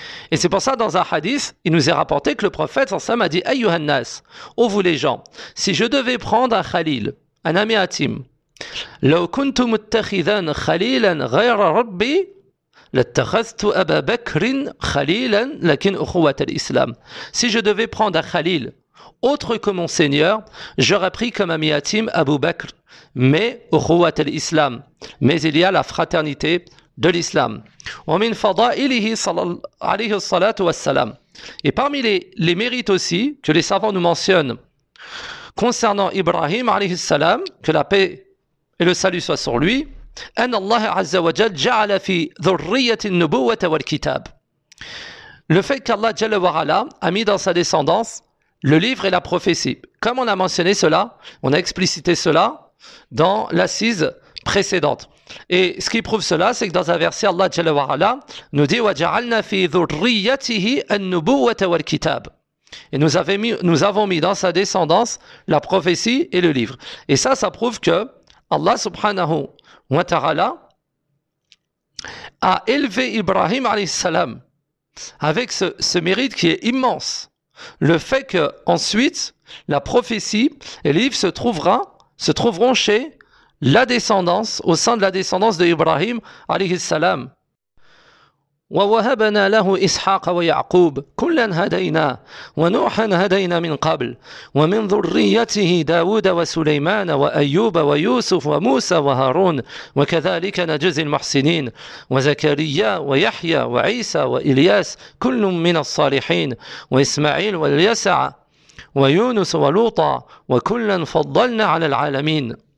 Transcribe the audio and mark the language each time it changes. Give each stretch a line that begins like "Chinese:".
French: Et c'est pour ça, dans un hadith, il nous est rapporté que le prophète sallam a dit
Arabic: أيها الناس,
French: ô vous les gens, si je devais prendre un khalil, un ami intime,
Arabic: لو كنت متخذان خليلا غير ربي لاتخذت أبا بكر خليلا لكن أخوة الإسلام.
French: Si je devais prendre un Khalil autre que mon Seigneur, j'aurais pris comme ami intime Abu Bakr, mais
Arabic: أخوة الإسلام.
French: Mais il y a la fraternité de l'islam.
Arabic: ومن فضائله عليه الصلاة والسلام.
French: Et parmi les mérites aussi que les savants nous mentionnent concernant Ibrahim عليه السلام, que la paix et le salut soient sur lui.
Arabic: أن الله عز وجل جعل في ذرية النبوة والكتاب.
French: Le fait qu'Allah جل وعلا a mis dans sa descendance le livre et la prophétie. Comme on a mentionné cela, on a explicité cela dans l'assise précédente. Et ce qui prouve cela, c'est que dans un verset, Allah جل وعلا nous dit
Arabic: وجعلنا في ذريته النبوة والكتاب.
French: Et nous avons mis dans sa descendance la prophétie et le livre. Et ça prouve que Allah سبحانه wa ta'ala a élevé Ibrahim alayhi salam avec ce mérite qui est immense. Le fait que ensuite la prophétie et le livre se trouveront chez la descendance, au sein de la descendance de Ibrahim alayhi salam.
Arabic: ووهبنا له إسحاق ويعقوب كلا هدينا ونوحا هدينا من قبل ومن ذريته داود وسليمان وأيوب ويوسف وموسى وهارون وكذلك نجزي المحسنين وزكريا ويحيى وعيسى وإلياس كل من الصالحين وإسماعيل واليسع ويونس ولوطا وكلا فضلنا على العالمين.